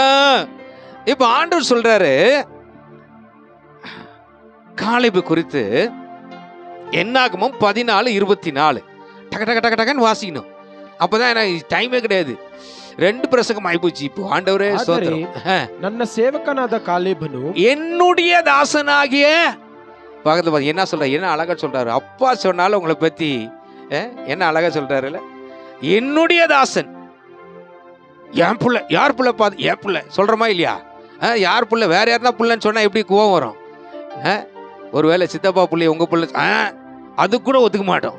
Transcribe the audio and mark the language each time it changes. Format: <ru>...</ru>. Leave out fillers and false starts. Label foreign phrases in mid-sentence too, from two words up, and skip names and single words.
<ta>இப்போ ஆண்டவர் சொல்றாரு காலேபு குறித்து. என்னாகமம் 14:24 டக டக டக டகன்னு வாசிக்கணும். அப்பதான் எனக்கு டைமே கிடையாது, 2 பிரசங்கம் ஆயிப்போச்சு. இப்போ ஆண்டவரே ஸ்தோத்திரம்.</ta> <kn>ನನ್ನ ಸೇವಕನಾದ ಕಾಲೇಬನು</kn> <ta>என்னுடைய தாசனாகிய, பக்கத்துல பாத்து என்ன சொல்றாரு, என்ன அழகா சொல்றாரு. அப்பா சொன்னாலும் உங்களை பத்தி என்ன அழகா சொல்றாருல்ல, என்னுடைய தாசன். என் புள்ள, யார் புள்ள? பார்த்து என் புள்ள சொல்றமா இல்லையா? யார் புள்ள? வேற யாருன்னா புள்ளன்னு சொன்னா எப்படி கோவம் வரும்? ஒருவேளை சித்தப்பா புள்ளைய உங்க புள்ள, அது கூட ஒத்துக்க மாட்டோம்.</ta>